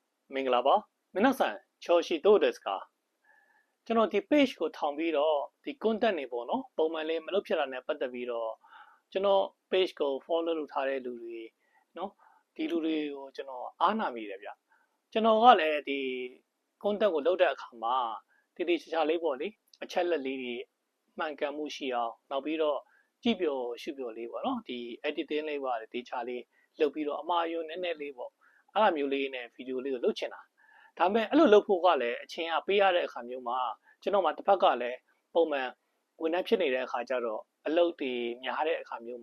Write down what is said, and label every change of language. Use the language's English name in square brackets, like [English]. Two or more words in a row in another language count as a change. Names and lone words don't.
[Burmese] မင်္ဂလာပါ [Japanese] 皆さん調子どうですか [Burmese] ကျွန်တော်ဒီ page ကိုထောင်ပြီးတော့ဒီ content တွေပေါ့နော်ပုံမှန်လေးမလုပ်ဖြစ်တာနဲ့ပတ်သက်ပြီးတော့ကျွန်တော် page ကို follow လုပ်ထားတဲ့လူတွေနော်ဒီလူတွေကိုကျွန်တော်အားနာမိတယ်ဗျကျွန်တော်ကလည်းဒီ content ကိုလုပ်တဲ့အခါမှာတိတိကျကျလေးပေါ့လေအချက်လက်လေးတွေမှန်ကန်မှုရှိအောင်နောက်ပြီးတော့ကြည့်ပြောရှုပြောလေးပေါ့နော်ဒီ editing လေးပါတယ်ဒီချာလေးလုပ်ပြီးတော့အမှားယွင်းနည်းနည်းလေးပေါ့အဲ့လိုမျိုးလေးနဲ့ဗီဒီယိုလေးကိုလုပ်ချင်တာဒါပေမဲ့အဲ့လိုလုပ်ဖို့ကလည်းအချိန်ကပေးရတဲ့အခါမျိုးမှာကျွန်တော်မှတစ်ဖက်ကလည်းပုံမှန်ဝန်ထမ်းဖြစ်နေတဲ့အခါကျတော့အလုပ်တွေများတဲ့အခါမျိုး